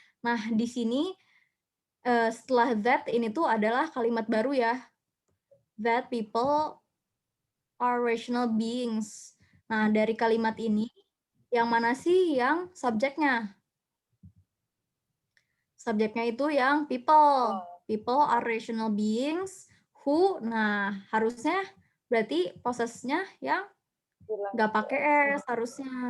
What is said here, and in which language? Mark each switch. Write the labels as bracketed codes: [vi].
[id] Nah, di sini setelah that ini tuh adalah kalimat baru ya. [en] That people are rational beings. [id] Nah, dari kalimat ini yang mana sih yang subjeknya? Subjeknya itu yang people. [en] People are rational beings who, [id] nah harusnya berarti possess-nya yang nggak pakai S harusnya.